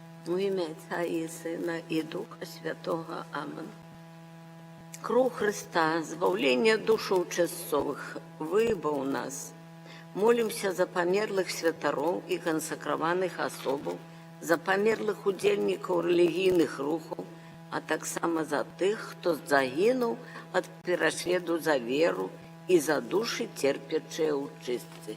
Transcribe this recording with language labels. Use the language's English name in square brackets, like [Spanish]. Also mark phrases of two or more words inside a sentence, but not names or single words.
[Ukrainian] У ім'я Отця і Сина і Духа Святого. Амен. [Belarusian] Кроў Христа, збаўлення душаў часовых, выбаў нас. Молімся за памерлых святароў і кансакраваных асобаў, за памерлых удзельнікаў рэлігійных рухаў, а таксама за тых, хто загінуў ад пераследу за веру і за душы, церпячыя ў чыстцы.